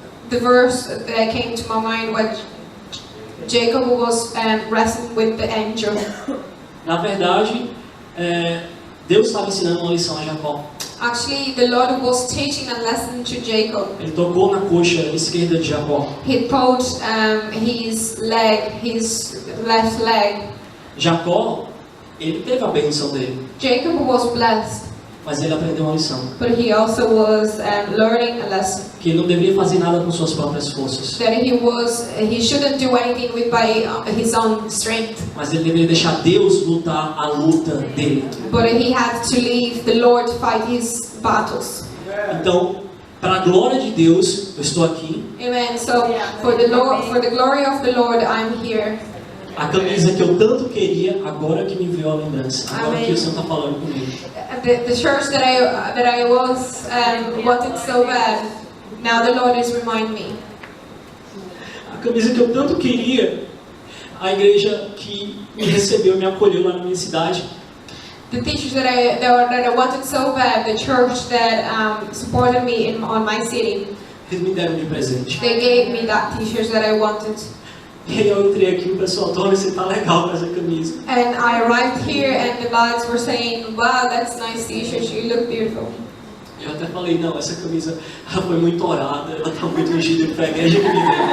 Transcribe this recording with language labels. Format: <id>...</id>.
<en>The verse that came to my mind when Jacob was wrestling with the angel.</en> <pt>Na verdade, Deus estava ensinando uma lição a Jacó.</pt> <en>Actually, the Lord was teaching a lesson to Jacob.</en> <pt>Ele tocou na coxa esquerda de Jacó.</pt> <en>He poked his left leg.</en> <pt>Jacó, ele teve a bênção dele,</pt> <en>Jacob was blessed,</en> <pt>mas ele aprendeu uma lição.</pt> <en>but he also was learning a lesson</en> <pt>Que ele não deveria fazer nada com suas próprias forças,</pt> <en>that he shouldn't do anything by his own strength,</en> <pt>mas ele deveria deixar Deus lutar a luta dele.</pt> <en>but he had to leave the Lord to fight his battles.</en> <pt>Então, para a glória de Deus, eu estou aqui.</pt> <en>Amen. So for the glory of the Lord, I'm here.</en> <pt>A camisa que eu tanto queria, agora que me veio a lembrança. Agora Amém. que o Senhor está falando comigo.</pt> <en>The church that I was wanted so bad. Now the Lord is reminding me.</en> <pt>A camisa que eu tanto queria, a igreja que me recebeu, me acolheu lá na minha cidade.</pt> <en>The teachers that I wanted so bad, the church that supported me on my city,</en> <pt>Eles me deram de presente.</pt> <en>they gave me that t-shirt that I wanted.</en> <pt>E aí eu entrei aqui e o pessoal, Tony, você tá legal com essa camisa.</pt> <en>And I arrived here and the lads were saying, wow, that's nice t-shirt, you look beautiful.</en> <pt>Eu até falei, não, essa camisa ela foi muito orada, ela tá muito ungida pra igreja que me deu.</pt>